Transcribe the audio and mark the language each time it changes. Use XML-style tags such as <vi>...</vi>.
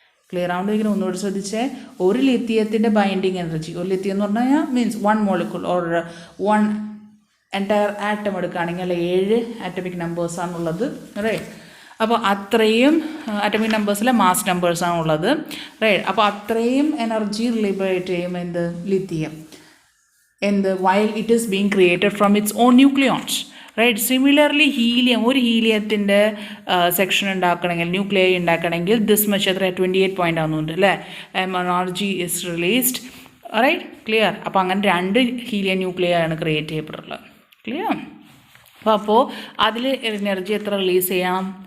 <ml>Clear ആവുന്നതിന് ഒന്നുകൂടി ശ്രദ്ധിച്ചേ. ഒരു ലിഥിയത്തിൻ്റെ ബൈൻഡിങ് എനർജി, ഒരു ലിഥിയം എന്ന് പറഞ്ഞു കഴിഞ്ഞാൽ</ml> <en>means 1 molecule or 1 entire atom</en> <ml>എടുക്കുകയാണെങ്കിൽ 7 ആറ്റമിക് നമ്പേഴ്സാണുള്ളത്, റൈറ്റ്? അപ്പോൾ അത്രയും ആറ്റമിക് നമ്പേഴ്സിലെ മാസ് നമ്പേഴ്സാണുള്ളത്, റൈറ്റ്? അപ്പോൾ അത്രയും എനർജി ലിബറേറ്റ് ചെയ്യും എന്ത്? Lithium.</ml> <en>while it is being created from its own nucleons. Right.</en> <ml>Similarly helium, ഒരു ഹീലിയത്തിൻ്റെ സെക്ഷൻ ഉണ്ടാക്കണമെങ്കിൽ, ന്യൂക്ലിയൈ ഉണ്ടാക്കണമെങ്കിൽ</ml> <en>this much</en> <ml>എത്ര 28 പോയിൻ്റ് ആവുന്നുണ്ട് അല്ലേ,</ml> <en>Energy is released.</en> <ml>Right, clear. അപ്പോൾ അങ്ങനെ 2 ഹീലിയം ന്യൂക്ലിയൈ ആണ് ക്രിയേറ്റ് ചെയ്യപ്പെട്ടുള്ളത്. ക്ലിയർ. അപ്പോൾ അതിൽ എനർജി എത്ര റിലീസ് ചെയ്യണം?</ml>